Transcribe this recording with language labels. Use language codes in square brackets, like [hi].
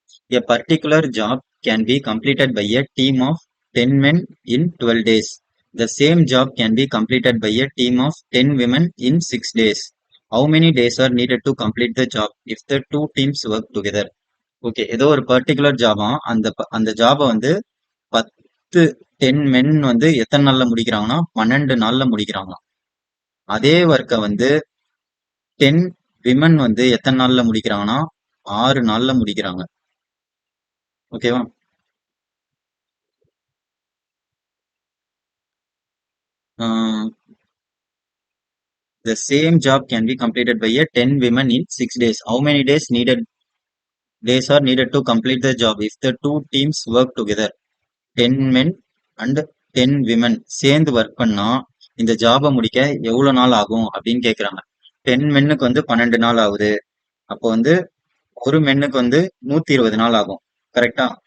[en] A particular job can be completed by a team of 10 men in 12 days. The same job can be completed by a team of 10 women in 6 days. How many days are needed to complete the job if the two teams work together? [ta] Okay, ஏதோ ஒரு particular ஜாபா அந்த ஜாபை வந்து 10 மென் வந்து எத்தனை நாள்ல முடிக்கிறாங்கன்னா 12 நாள்ல முடிக்கிறாங்க. அதே ஒர்க்கை வந்து 10 விமன் வந்து எத்தனை நாள்ல முடிக்கிறாங்கன்னா 6 நாள்ல முடிக்கிறாங்க. ஓகேவா? [en] The same job can be completed by a 10 women in 6 days. How many days are needed to complete the job if the two teams work together? 10 men and 10 women [ta] சேர்ந்து ஒர்க் பண்ணா இந்த ஜாபை முடிக்க எவ்வளவு நாள் ஆகும் அப்படின்னு கேக்குறாங்க. 10 மென்னுக்கு வந்து 12 நாள் ஆகுது. அப்போ வந்து ஒரு மென்னுக்கு வந்து 120 நாள் ஆகும். கரெக்டா?